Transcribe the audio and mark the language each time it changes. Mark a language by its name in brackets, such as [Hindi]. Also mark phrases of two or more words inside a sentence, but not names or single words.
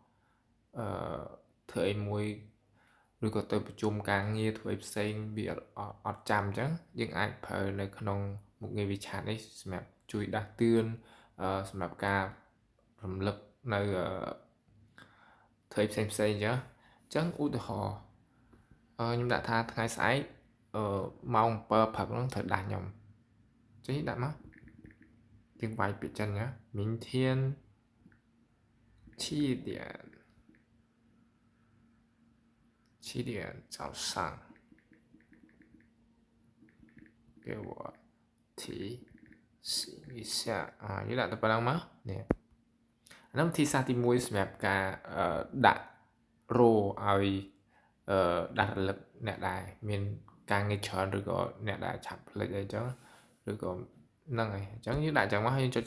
[Khmer] ធ្វើអីមួយឬក៏ទៅប្រជុំការងារធ្វើអីផ្សេងវាអត់ចាំអញ្ចឹងយើងអាចប្រើនៅក្នុងមុខងារ WeChat នេះសម្រាប់ជួយដាស់តឿនសម្រាប់ការរំលឹកនៅធ្វើផ្សេងអញ្ចឹងឧទាហរណ៍ខ្ញុំដាក់ថាថ្ងៃស្អែកម៉ោង7ព្រឹកហ្នឹងត្រូវដាស់ខ្ញុំចេះដាក់មកយើងវាយពាក្យចិនណា明天 [Chinese] 7点早上给我提醒一下 [Khmer] យើងដាក់ទៅប៉ុណ្ណឹងមកនេះហ្នឹងវិធីសាស្ត្រទី1សម្រាប់ការដាក់រោឲ្យដាស់រលឹកអ្នកដែលមានការងារច្រើនឬក៏អ្នកដែលឆាប់ភ្លេចអីចឹងឬក៏ហ្នឹងហើយអញ្ចឹងយើងដាក់អញ្ចឹងមកហើយយើងចុច